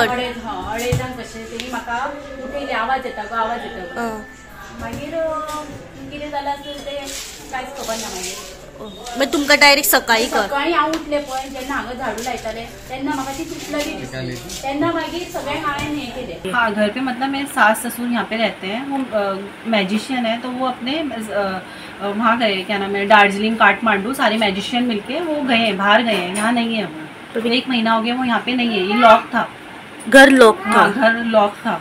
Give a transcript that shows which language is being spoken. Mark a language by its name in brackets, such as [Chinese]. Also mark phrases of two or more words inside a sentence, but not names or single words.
[Konkani] 2:30 कशें तेणी म्हाका उठयले, आवाज येता गो आवाज येता गो। मागीर कितें जालें आसलें ते कांयच खबर ना। मागीर तुमकां डायरेक्ट सकाळी हांव उठले पळय जेन्ना हांगा झाडू लायताले तेन्ना म्हाका ती तुटलेली दिसली। तेन्ना मागीर सगळ्यांक हांवें हें केलें। [Hindi] हाँ, घर पे मतलब मेरे सास ससुर यहाँ पे रहते हैं। वो मैजिशियन है, तो वो अपने वहाँ गए, क्या नाम है, दार्जिलिंग काठमांडू, सारे मैजिशियन मिलके वो गए, बाहर गए हैं, यहाँ नहीं है वो। तो 1 महीना हो गया वो यहाँ पे नहीं है। ये लॉक था, घर लॉक था। हाँ, घर लॉक था।